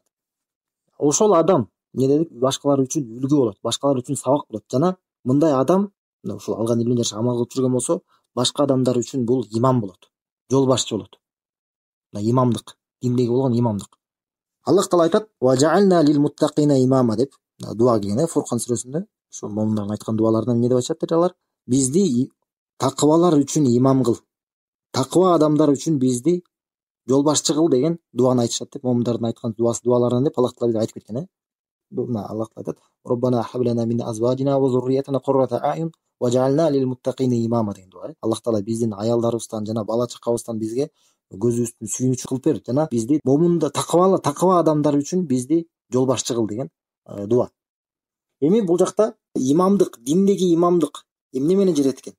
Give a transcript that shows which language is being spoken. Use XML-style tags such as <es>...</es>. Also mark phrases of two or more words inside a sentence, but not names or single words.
<ky>Ошол адам эмне дедик, башкалар үчүн үлгү болот, башкалар үчүн сабак болот. Жана мындай адам ушул алган илимине жараша амал кылып жүргөн болсо, башка адамдар үчүн бул имам болот, жол башчы болот. Имамдык, диндеги болгон имамдык. Аллах Таала айтат:</ky> <ar>"واجعلنا للمتقين إماما"</ar> <ky>деп дуа кылган Фуркан сүрөсүндө. Ошо момундардын айткан дуаларынан эмне деп айтышат алар? Бизди такыбалар үчүн имам кыл, такыба адамдар үчүн бизди жол башчы кыл деген дуаны айтышат деп, момундардын айткан дуаларынан деп Аллах Таала бизге айтып кеткен. Аллах Таала айтат:</ky> <ar>"ربنا هب لنا من أزواجنا وذرياتنا قرة أعين واجعلنا للمتقين إماما"</ar> <ky>деген дуа. Аллах Таала биздин аялдарыбыздан жана бала чакабыздан бизге көзүбүздүн сүйүүчү кылып бер, жана бизди момунда такыба адамдар үчүн бизди жол башчы кыл деген дуа. Эми бул жакта имамдык, диндеги имамдык эмне менен жетет экен?</ky>